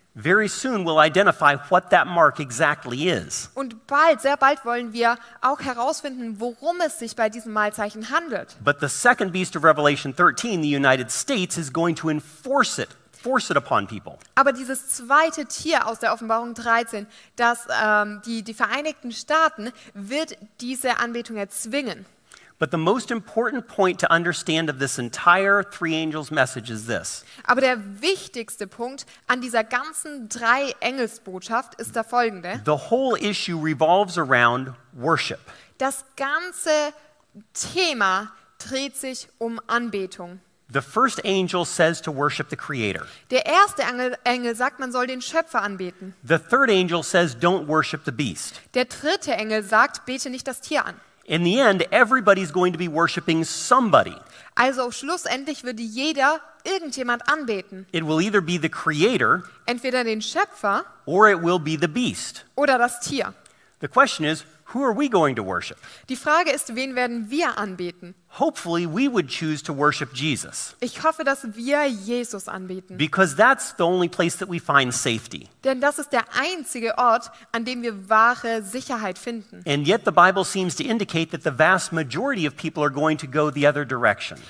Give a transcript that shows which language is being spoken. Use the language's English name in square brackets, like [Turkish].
[English] Very soon we'll identify what that mark exactly is. [German] Und bald, sehr bald wollen wir auch herausfinden, worum es sich bei diesem Mahlzeichen handelt. [English] But the second beast of Revelation 13, the United States, is going to force it upon people. [German] Aber dieses zweite Tier aus der Offenbarung 13, die Vereinigten Staaten, wird diese Anbetung erzwingen. [English] But the most important point to understand of this entire three angels message is this. [German] Aber der wichtigste Punkt an dieser ganzen 3-Engelsbotschaft ist der folgende. [English] The whole issue revolves around worship. [German] Das ganze Thema dreht sich um Anbetung. [English] The first angel says to worship the Creator. [German] Der erste Engel sagt, man soll den Schöpfer anbeten. [English] The third angel says don't worship the beast. [German] Der dritte Engel sagt, bete nicht das Tier an. [English] In the end, everybody's going to be worshiping somebody. [German] Also schlussendlich würde jeder irgendjemand anbeten. [English] It will either be the Creator [German] Entweder den Schöpfer [English] or it will be the beast. [German] oder das Tier. [English] The question is, who are we going to worship? [German] Die Frage ist, wen werden wir anbeten? [English] Hopefully, we would choose to worship Jesus, [German] Ich hoffe, dass wir Jesus anbeten. [English] because that's the only place that we find safety. [German] Denn das ist der einzige Ort, an dem wir wahre Sicherheit finden. [English] And yet the Bible seems to indicate that the vast majority of people are going to go the other direction.